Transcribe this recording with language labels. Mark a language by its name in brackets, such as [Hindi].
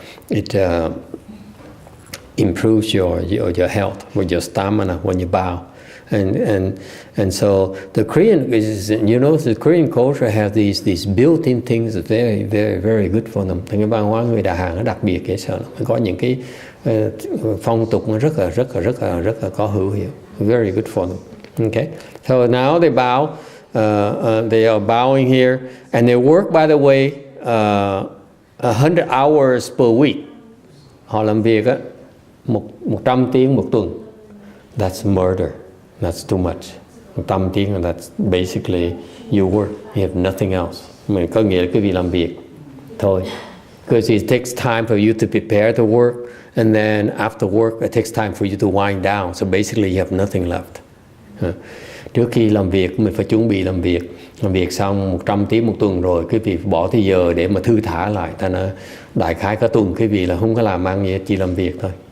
[English] it improves your health with your stamina when you bow. And so the Korean is, you know, the Korean culture has these built-in things that very, very, very good for them. [Vietnamese] Thì cái văn hóa người Đà Hàn nó đặc biệt cái sợ nó có những cái phong tục nó rất là có hữu hiệu, [English] very good for them. Okay, so now they bow, they are bowing here, and they work, by the way, 100 hours per week. [Vietnamese] Họ làm việc á 100 tiếng một tuần. [English] That's murder. That's too much. [Vietnamese] 100 tiếng, [English] that's basically you work. You have nothing else. [Vietnamese] Mình có nghĩa là cái việc làm việc thôi. [English] Because it takes time for you to prepare to work, and then after work it takes time for you to wind down. So basically you have nothing left. [Vietnamese] Trước khi làm việc mình phải chuẩn bị làm việc xong 100 tiếng một tuần rồi cái việc bỏ thời giờ để mà thư thả lại. Ta nói đại khái cả tuần cái việc là không có làm ăn gì, chỉ làm việc thôi.